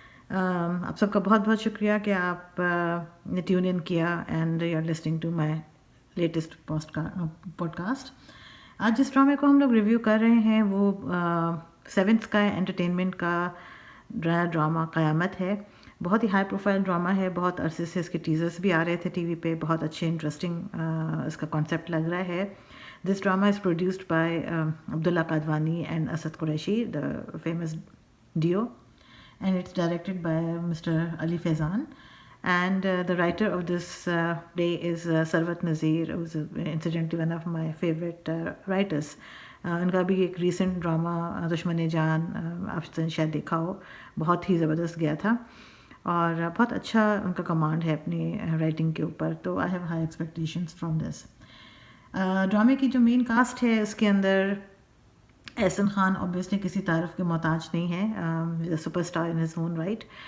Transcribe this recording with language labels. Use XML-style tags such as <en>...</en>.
<hi>आप सबका बहुत बहुत शुक्रिया कि आप ने ट्यून इन किया</hi> <en>And you are listening to my latest podcast.</en> <hi>आज जिस ड्रामे को हम लोग रिव्यू कर रहे हैं वो सेवेंथ स्काई एंटरटेनमेंट का ड्रामा क़यामत है। बहुत ही हाई प्रोफाइल ड्रामा है, बहुत अरसे से इसके टीजर्स भी आ रहे थे टीवी पे, बहुत अच्छे इंटरेस्टिंग इसका कॉन्सेप्ट लग रहा है।</hi> <en>This drama is produced by Abdullah Kadwani and Asad Qureshi, the famous duo, and it's directed by Mr. Ali Faizan. And the writer of this play is Sarwat Nazir, who's incidentally one of my favorite writers.</en> <hi>उनका भी एक recent drama दुश्मन जान आपने शायद देखा हो, बहुत ही ज़बरदस्त गया था और बहुत अच्छा उनका कमांड है अपनी राइटिंग के ऊपर, तो</hi> <en>I have high expectations from this</en> <hi>ड्रामे की। जो मेन कास्ट है उसके अंदर एहसन खान ऑब्वियसली किसी तारीफ के मोहताज नहीं है,</hi> <en>Superstar in his own right.</en>